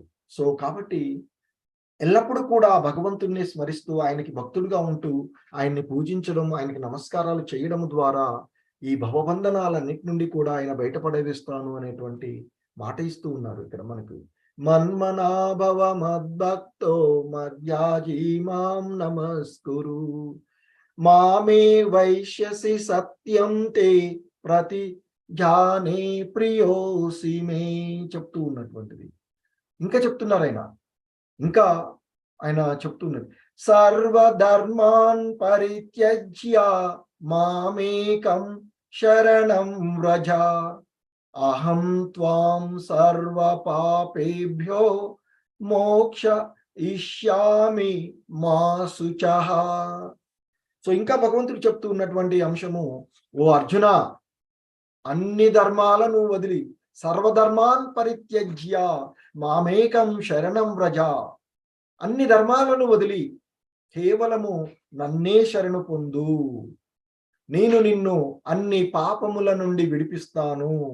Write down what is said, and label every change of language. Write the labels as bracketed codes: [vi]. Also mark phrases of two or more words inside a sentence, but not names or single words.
[te] సో కాబట్టి ఎల్లప్పుడూ కూడా భగవంతుణ్ణి స్మరిస్తూ ఆయనకి భక్తుడుగా ఉంటూ ఆయన్ని పూజించడం, ఆయనకి నమస్కారాలు చేయడం ద్వారా ఈ భవబంధనాలన్నిటి నుండి కూడా ఆయన బయటపడేస్తాను అనేటువంటి మాట ఇస్తూ ఉన్నారు ఇక్కడ మనకు. [sa] మన్మనాభవ మద్భక్తో మధ్యాజీ మాం నమస్కురు, మామే వైశ్యసి సత్యం తే ప్రతి జానే ప్రియోసి మే [te] చెప్తూ ఉన్నటువంటిది. ఇంకా చెప్తున్నారు ఆయన చెప్తున్నది, [sa] సర్వధర్మాన్ పరిత్యజ్య మామేకం శరణం వ్రజ, అహం త్వాం సర్వ పాపేభ్యో మోక్ష ఇష్యామి మా శుచః. [te] సో ఇంకా భగవంతుడు చెప్తూ ఉన్నటువంటి అంశము, ఓ అర్జున, అన్ని ధర్మాలను వదిలి, [sa] సర్వధర్మాన్ పరిత్యజ్య మామేకం శరణం వ్రజ, [te] అన్ని ధర్మాలను వదిలి కేవలము నన్నే శరణు పొందు, నేను నిన్ను అన్ని పాపముల నుండి విడిపిస్తాను.